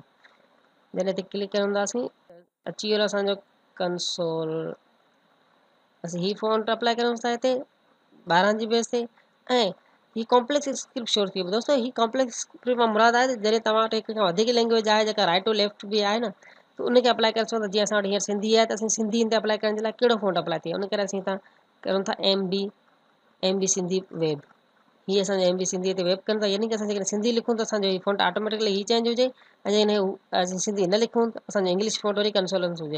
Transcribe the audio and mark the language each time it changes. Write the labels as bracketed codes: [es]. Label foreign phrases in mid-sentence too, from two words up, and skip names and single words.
[sd] जॾहिं ते क्लिक कंदासीं अची वियो असांजो कंसोल। असीं हीअ [en] font apply [sd] करूं था हिते 12 जी बेस ते। ऐं हीअ [en] complex script [sd] शो थी। दोस्तों हीअ [en] complex script [sd] मां मुराद आहे जॾहिं तव्हां वटि हिक खां वधीक लैंग्वेज आहे जेका [en] right to left [sd] बि आहे न, त उनखे अप्लाई करे सघूं था। जीअं असां वटि हींअर सिंधी आहे त असीं सिंधी ते अप्लाई करण जे लाइ कहिड़ो [en] font apply [sd] थिए, उन करे असीं हितां करूं था MB सिंधी वेब। हीअ असांजे MB सिंधी ते वेब कनि था, यानी कि असां जेकॾहिं सिंधी लिखूं त असांजो हीअ [en] font automatically [sd] हीअ चेंज हुजे। ऐं जॾहिं असीं सिंधी न लिखूं त असांजो [en] English font [sd] वरी कंसोलेंस हुजे।